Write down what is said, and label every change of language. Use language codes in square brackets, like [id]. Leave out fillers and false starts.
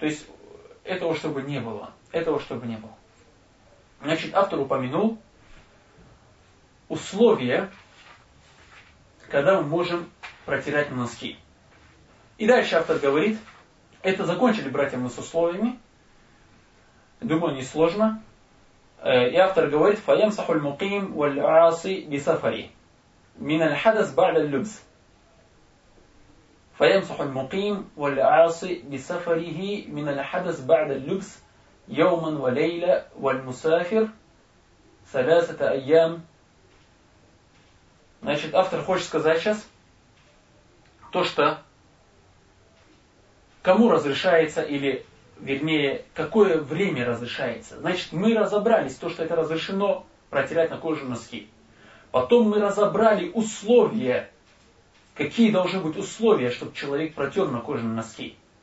[ru] То есть, этого чтобы не было. Этого чтобы не было. Значит, автор упомянул условия, когда мы можем протирать носки. И дальше автор говорит... Это закончили, братья, мы с условиями. Думаю, не сложно. И автор говорит, [ar] فَيَمْسَحُ الْمُقِيم وَالْعَاصِ بِسَفَرِ مِنَ الْحَدَثْ بَعْدَ الْلُبْسِ فَيَمْسَحُ الْمُقِيم وَالْعَاصِ بِسَفَرِهِ مِنَ الْحَدَثْ بَعْدَ الْلُبْسِ يَوْمًا وَلَيْلًا وَالْمُسَافِرْ ثَلَاثَةَ أَيَّام. [ru] Значит, автор хочет сказать сейчас то, что кому разрешается, или, вернее, какое время разрешается. Значит, мы разобрались, то, что это разрешено протирать на коже носки. Потом мы разобрали условия, какие должны быть условия, чтобы человек протер на коже носки.